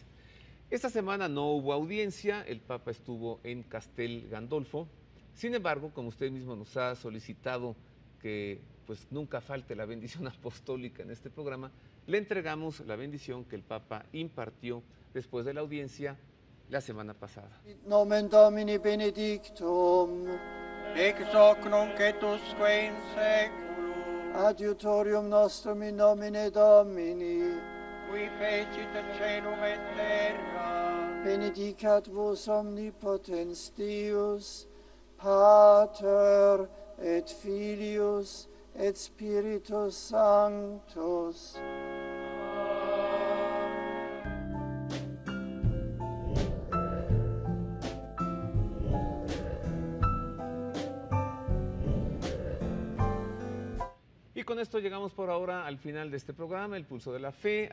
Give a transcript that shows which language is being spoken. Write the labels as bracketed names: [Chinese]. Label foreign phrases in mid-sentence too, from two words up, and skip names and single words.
[Spanish] Esta semana no hubo audiencia, el Papa estuvo en Castel Gandolfo. Sin embargo, como usted mismo nos ha solicitado que pues nunca falte la bendición apostólica en este programa, le entregamos la bendición que el Papa impartió después de la audiencia la semana pasada. [Latin] Nomen Domini benedictum, ex hoc nunc et usque in seculum, adiutorium nostrum in nomine Domini, qui fecit caelum et terra, benedicat vos omnipotens Deus, Pater et Filius et Spiritus Sanctus. [Spanish] Y con esto llegamos por ahora al final de este programa, El Pulso de la Fe.